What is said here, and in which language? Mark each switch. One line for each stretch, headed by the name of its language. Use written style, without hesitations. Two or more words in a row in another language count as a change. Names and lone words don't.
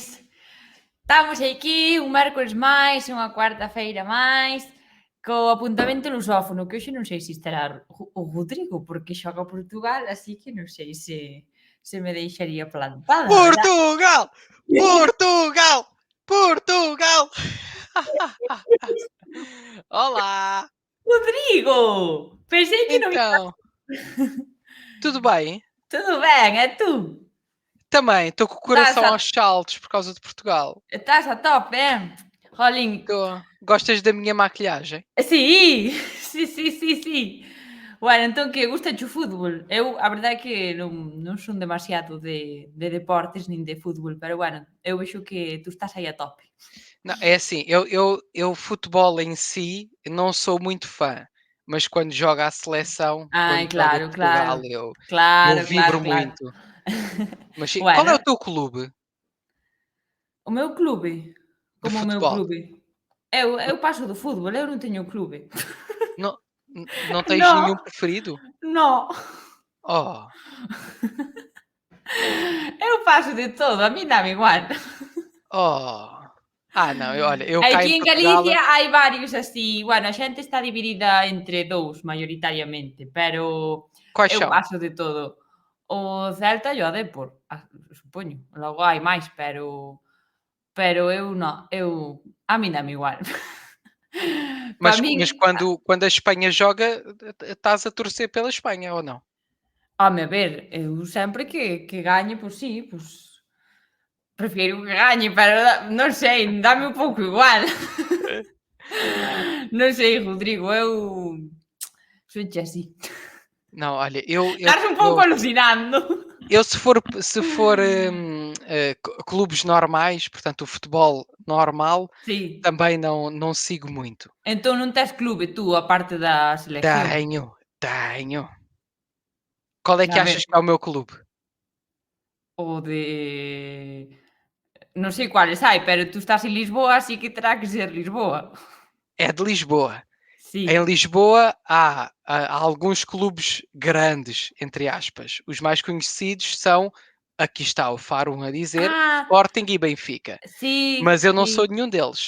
Galician: Estamos aquí un mércores máis, unha cuarta-feira máis, co apuntamento lusófono, que hoxe non sei se estará o Rodrigo, porque xoga Portugal, así que non sei se me deixaría plantada, a verdad.
Portuguese: Portugal! Portugal! Portugal! Olá!
Galician: Rodrigo! Pensei que non ia.
Portuguese: Então, tudo bem?
Galician: Tudo ben, e tú?
Portuguese: Também, estou com o
Galician: Estás
Portuguese: coração a aos saltos por causa de Portugal.
Galician: estás a tope, Jolín,
Portuguese: Gostas da minha maquilhagem?
Galician: sí, sí. Bueno, entón que gustache o fútbol? Eu a verdade é que non son demasiado de deportes nin de fútbol, pero bueno, eu vexo que tú estás aí a tope.
Portuguese: Não, é assim, eu futebol em si não sou muito fã, mas quando joga a seleção, quando
Galician: Ai,
Portuguese: joga
Galician: claro,
Portuguese: Portugal,
Galician: claro.
Portuguese: eu
Galician: Claro, claro,
Portuguese: vibro
Galician: claro.
Portuguese: muito. Mas sim, qual é o
Galician: Bueno,
Portuguese: teu clube
Galician: o meu clube,
Portuguese: de
Galician: como o meu
Portuguese: futebol?
Galician: clube? Eu paso do fútbol, eu non teño clube.
Portuguese: Não, não tens
Galician: No,
Portuguese: nenhum preferido?
Galician: no.
Portuguese: Oh,
Galician: Eu paso de todo, a min dáme igual.
Portuguese: oh. Ah, não, olha, eu cá
Galician: Aquí
Portuguese: em
Galician: en
Portuguese: Portugal.
Galician: Galicia hai varios así, bueno, a xente está dividida entre 2 maioritariamente, pero
Portuguese: Quais
Galician: eu
Portuguese: são?
Galician: paso de todo. O Celta e o Depor, supoño, logo hai máis, pero eu non, a min dáme igual. Pa min,
Portuguese: Mas quando a Espanha joga, estás a torcer pela Espanha ou não?
Galician: home, a ver, eu sempre que gañe, pois sí, pois prefiro que gañe, pero non sei, dáme un pouco igual. Non sei, Rodrigo, eu sonche así.
Portuguese: Não, olha, eu eu
Galician: Estás un pouco
Portuguese: eu
Galician: alucinando.
Portuguese: eu se for, clubes normais, portanto o futebol normal,
Galician: Sí.
Portuguese: também não sigo muito.
Galician: Entón non tes clube tú, aparte da selección?
Portuguese: Tenho. Qual é que
Galician: A ver,
Portuguese: achas que é o meu clube?
Galician: o de non sei cuáles hai, pero tú estás en Lisboa, así que terá que ser Lisboa.
Portuguese: É de Lisboa. Em
Galician: Sí.
Portuguese: Lisboa há alguns clubes grandes, entre aspas. Os mais conhecidos são, aqui está o Faro 1 a dizer,
Galician: Ah,
Portuguese: Sporting e Benfica.
Galician: sí,
Portuguese: Mas eu não sou
Galician: sí.
Portuguese: nenhum deles.